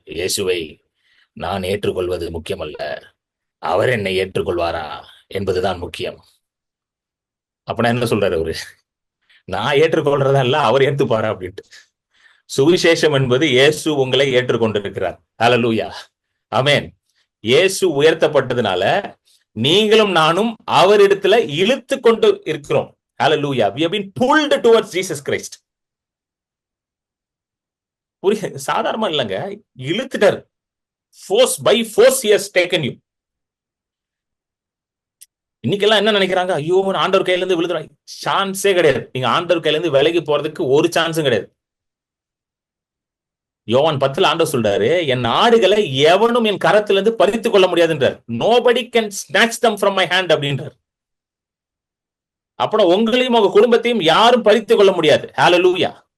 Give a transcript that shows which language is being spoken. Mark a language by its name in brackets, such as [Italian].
[Tamil] இயேசுவை நான் ஏற்றுக்கொள்வது முக்கியமல்ல, அவர் என்னை ஏற்றுக்கொள்வாரா என்பதுதான் முக்கியம். அப்படின்னா என்ன சொல்றாரு அவரு? நான் ஏற்றுக்கொள்றதா இல்ல, அவர் ஏற்றுப்பாரா அப்படின்ட்டு. சுவிசேஷம் என்பது இயேசு உங்களை ஏற்றுக்கொண்டிருக்கிறார். ஹalleluya. ஆமென். இயேசு உயர்த்தப்பட்டதுனால நீங்களும் நானும் அவரிடத்துல இழுத்து கொண்டு இருக்கிறோம். ஹalleluya. [English] We have been pulled towards Jesus Christ. [Tamil] சாதாரணமா இல்லைங்க, இழுத்துட்டார். [English] by force he has taken you. [Tamil] இன்னைக்கெல்லாம் என்ன நினைக்கிறாங்க? ஐயோ ஆண்டவர் கையில இருந்து விழுதுறாங்க. சான்ஸே கிடையாது. நீங்க ஆண்டவர் கையில இருந்து விலகி போறதுக்கு ஒரு சான்ஸும் கிடையாது. யோவான் 10ல் ஆண்டவர் சொல்றாரு, என் ஆடுகளை எவனும் என் கரத்திலிருந்து பறித்துக் கொள்ள முடியாதுன்றார். [English] nobody can snatch them from my hand [Tamil] அப்படின்றார். அப்புறம் உங்களையும் உங்க குடும்பத்தையும் யாரும் பறித்துக் கொள்ள முடியாது. ஹalleluya.